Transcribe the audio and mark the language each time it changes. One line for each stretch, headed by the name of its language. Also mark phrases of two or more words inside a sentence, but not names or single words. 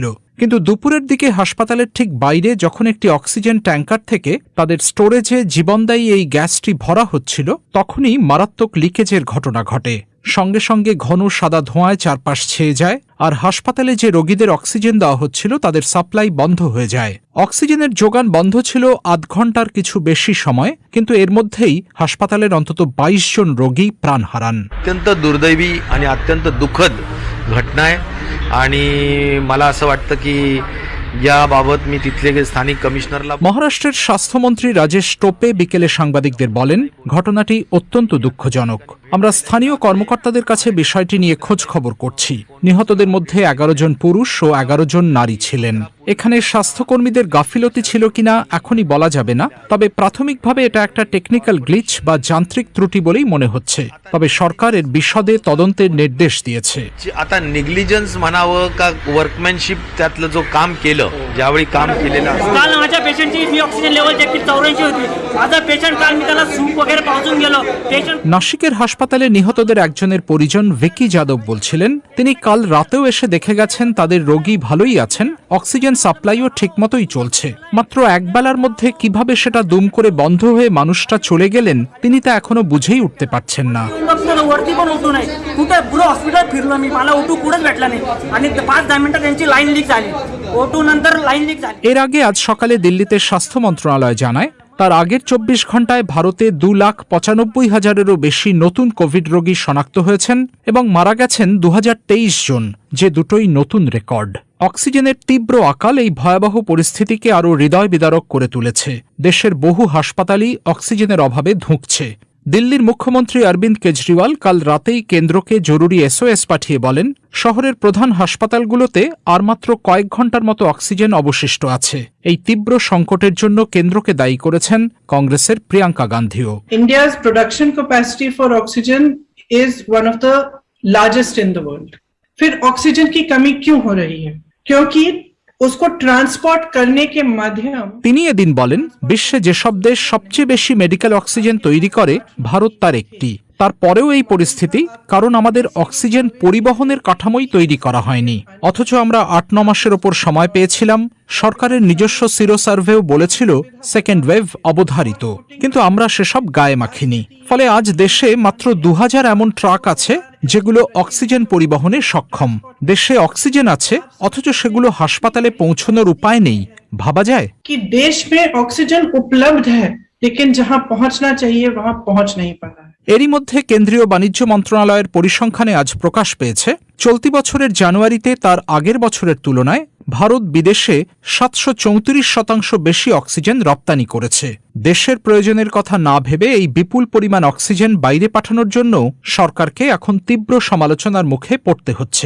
Bangla: কিন্তু দুপুরের দিকে হাসপাতালের ঠিক বাইরে যখন একটি অক্সিজেন ট্যাঙ্কার থেকে তাদের স্টোরেজে জীবনদায়ী এই গ্যাসটি ভরা হচ্ছিল, তখনই মারাত্মক লিকেজের ঘটনা ঘটে। সঙ্গে সঙ্গে ঘন সাদা ধোঁয়ায় চারপাশ ছেয়ে যায়, আর হাসপাতালে যে রোগীদের অক্সিজেন দেওয়া হচ্ছিল তাদের সাপ্লাই বন্ধ হয়ে যায়। অক্সিজেনের যোগান বন্ধ ছিল আধ ঘণ্টার কিছু বেশি সময়, কিন্তু এর মধ্যেই হাসপাতালের অন্তত 22 জন রোগী প্রাণ হারান।
Marathi: अत्यंत दुर्दैवी आणि अत्यंत दुःखद घटना आहे आणि मला असं वाटतं की याबाबत मी तिथले स्थानिक कमिशनरला।
Bangla: মহারাষ্ট্রের স্বাস্থ্যমন্ত্রী রাজেশ টোপে বিকেলে সাংবাদিকদের বলেন, ঘটনাটি অত্যন্ত দুঃখজনক। আমরা স্থানীয় কর্মকর্তাদের কাছে বিষয়টি নিয়ে খোঁজ খবর করছি। নিহতদের মধ্যে 11 জন পুরুষ ও 11 জন নারী ছিলেন। এখানে স্বাস্থ্যকর্মীদের গাফিলতি ছিল কিনা এখনই বলা যাবে না, তবে প্রাথমিকভাবে এটা একটা
English: technical glitch
Bangla: বা যান্ত্রিক ত্রুটি বলেই মনে হচ্ছে। তবে সরকার এর বিশদে তদন্তের নির্দেশ দিয়েছে।
Marathi: आता निग्लिजन्स म्हणावं का वर्कमॅनशिप त्यातलं जो काम केलं, ज्यावेळी काम केलेलं असतं। काल माझ्या पेशंटची मी
English: oxygen level check
Marathi: केली 84 होती। माझा पेशंट काल मी त्याला सूप वगैरे पाजून गेलो। पेशंट
Bangla: নাসিকের হাসপাতালে নিহতদের একজনের পরিজন ভিকি যাদব বলছিলেন, তিনি কাল রাতেও এসে দেখে গেছেন তাদের রোগী ভালোই আছেন, অক্সিজেন সাপ্লাইও ঠিকমতোই চলছে। মাত্র একবেলার মধ্যে কিভাবে সেটা দুম করে বন্ধ হয়ে মানুষটা চলে গেলেন তিনি তা এখনো বুঝেই উঠতে পারছেন না।
Marathi: वरती पण उठू नाही, कुठे पुढे हॉस्पिटल फिरलो मी, मला ओटू कुठेच भेटला नाही आणि 5-10 मिनिटात त्यांची लाईन लीक झाली। ओटू नंतर लाईन लीक झाली।
Bangla: এর আগে আজ সকালে দিল্লিতে স্বাস্থ্য মন্ত্রণালয় জানায়, তার আগের 24 ঘণ্টায় ভারতে 2,95,000-এরও বেশি নতুন কোভিড রোগী শনাক্ত হয়েছেন এবং মারা গেছেন 2023 জন, যে দুটোই নতুন রেকর্ড। অক্সিজেনের তীব্র আকাল এই ভয়াবহ পরিস্থিতিকে আরও হৃদয় বিদারক করে তুলেছে। দেশের বহু হাসপাতালই অক্সিজেনের অভাবে ধুঁকছে। দিল্লির মুখ্যমন্ত্রী অরবিন্দ কেজরিওয়াল কাল রাতেই কেন্দ্রকে জরুরি SOS পাঠিয়ে বলেন, শহরের প্রধান হাসপাতালগুলোতে আর মাত্র কয়েক ঘণ্টার মতো অক্সিজেন অবশিষ্ট আছে। এই তীব্র সংকটের জন্য কেন্দ্রকে দায়ী করেছেন কংগ্রেসের প্রিয়াঙ্কা গান্ধীও।
English: India's production capacity for oxygen is one of the largest in the world.
Hindi: फिर ऑक्सीजन की कमी क्यों हो रही है? क्योंकि उसको ट्रांसपोर्ट करने के माध्यम।
Bangla: তিনি এদিন বলেন, বিশ্বে যেসব দেশ সবচেয়ে বেশি মেডিকেল অক্সিজেন তৈরি করে ভারত তার একটি। তারপরেও এই পরিস্থিতি কারণ আমাদের অক্সিজেন পরিবহনের কাঠামোই তৈরি করা হয়নি। অথচ আমরা 8-9 মাসের ওপর সময় পেয়েছিলাম। সরকারের নিজস্ব সিরো সার্ভেও বলেছিল
English: second wave
Bangla: অবধারিত, কিন্তু আমরা সেসব গায়ে মাখিনি। ফলে আজ দেশে মাত্র 2000 এমন ট্রাক আছে যেগুলো অক্সিজেন পরিবহনে সক্ষম। দেশে অক্সিজেন আছে অথচ সেগুলো হাসপাতালে পৌঁছানোর উপায় নেই। ভাবা যায়
Hindi: कि देश में ऑक्सीजन उपलब्ध है लेकिन जहां पहुंचना चाहिए वहां पहुंच नहीं पा रहा है।
Bangla: এরই মধ্যে কেন্দ্রীয় বাণিজ্য মন্ত্রণালয়ের পরিসংখ্যানে আজ প্রকাশ পেয়েছে, চলতি বছরের জানুয়ারিতে তার আগের বছরের তুলনায় ভারত বিদেশে 734% বেশি অক্সিজেন রপ্তানি করেছে। দেশের প্রয়োজনের কথা না ভেবে এই বিপুল পরিমাণ অক্সিজেন বাইরে পাঠানোর জন্য সরকারকে এখন তীব্র সমালোচনার মুখে পড়তে হচ্ছে।